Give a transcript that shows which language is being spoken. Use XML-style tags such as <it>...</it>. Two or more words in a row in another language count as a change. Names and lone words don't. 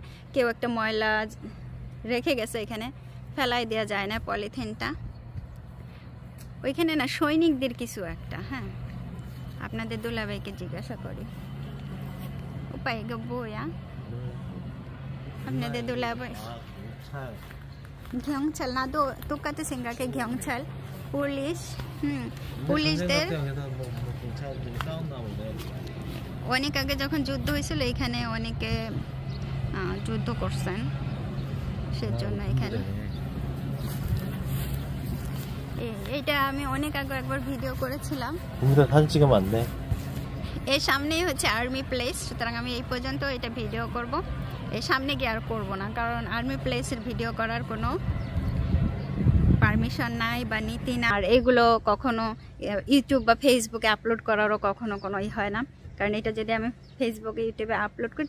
<bn>কেউ একটা ময়লা রেখে গেছে, এখানে ফেলাই দেওয়া যায় না পলিথিনটা। ওইখানে না সৈনিকদের কিছু একটা, হ্যাঁ আপনাদের দুলাভাইকে জিজ্ঞাসা করি উপায় গবোয়া আপনাদের দুলাভাই</bn> <ko>경찰 나도 똑같이 생각해 경찰</ko> <bn>পুলিশ পুলিশদের অনেক আগে যখন যুদ্ধ হয়েছিল এখানে অনেকে যুদ্ধ করছেন সেজন্য এখানে এইটা আমি অনেক আগে একবার ভিডিও করেছিলাম</bn> <ko>우리가 사진 찍으면 안 돼?</ko> <bn>এর সামনেই হচ্ছে</bn> <en>army place</en> <bn>সুতরাং আমি এই পর্যন্ত এটা ভিডিও করব এর সামনে গিয়ে আর করবো না কারণ</bn> <en>army placeের</en> <bn>ভিডিও করার কোনো পারমিশন নাই বা নীতি না আর এগুলো কখনো ইউটিউব বা ফেসবুকে আপলোড করারও কখনো কোনো হয় না কারণ এটা যদি আমি ফেসবুকে ইউটিউবে আপলোড করি</bn>